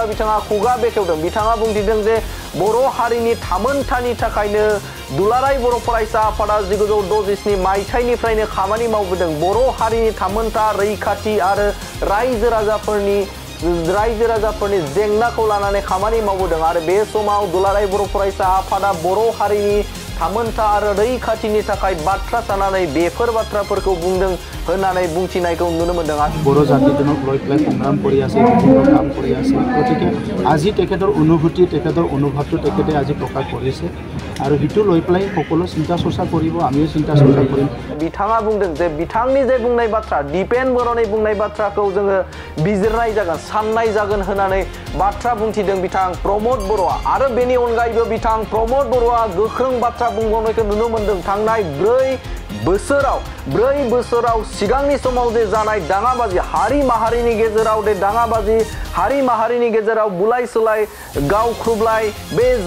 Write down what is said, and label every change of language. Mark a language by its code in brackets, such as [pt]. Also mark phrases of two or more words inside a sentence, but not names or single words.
[brx] बिथाङा खुगा बेखेवदों बिथाङा बुंथिदों जे बर' हारिनि थामोनथानि थाखायनो दुलाराय बर' फरायसा आफादा 1967 मायथाइनिफ्रायनो खामानि मावबोदों बर' हारिनि थामोनथा रैखाथि आरो रायजो राजाफोरनि जेंनाखौ लानानै खामानि मावबोदों आरो बे समाव दुलाराय बर' फरायसा आफादा बर' हारिनि थामोनथा आरो रैखाथिनि थाखाय बाथ्रा सानानै बेफोर बाथ्राफोरखौ बुंदों होननानै बुंथिनायखौ नुनो मोनदों [as] बर' जातिजनक লৈ পেলাই সংগ্ৰাম কৰি আছে কাম কৰি আছে গতিকে আজি তেখেতৰ অনুভূতি তেখেতৰ অনুভৱটো তেখেতে আজি প্ৰকাশ কৰিছে আৰু হিটো লৈ পেলাই সকলো চিন্তা চৰ্চা কৰিব আমিও চিন্তা চৰ্চা কৰিম [brx] बिथाङा बुंदों जे बिथांनि जे बुंनाय बाथ्रा दिपेन बर'नि बुंनाय बाथ्राखौ जोङो बिजिरनाय जागोन साननाय जागोन होननानै बाथ्रा बुंथिदों बिथां प्रमद बर'आ आरो बेनि अनगायैबो बिथां प्रमद बर'आ गोख्रों बाथ्रा बुंबावनायखौ नुनो मोनदों थांनाय 4 बोसोराव सिगांनि समाव जे जानाय दाङाबाजि हारि माहारिनि गेजेराव जे दाङाबाजि हारि माहारिनि गेजेराव बुलाय सोलाय गावख्रुबलाय बे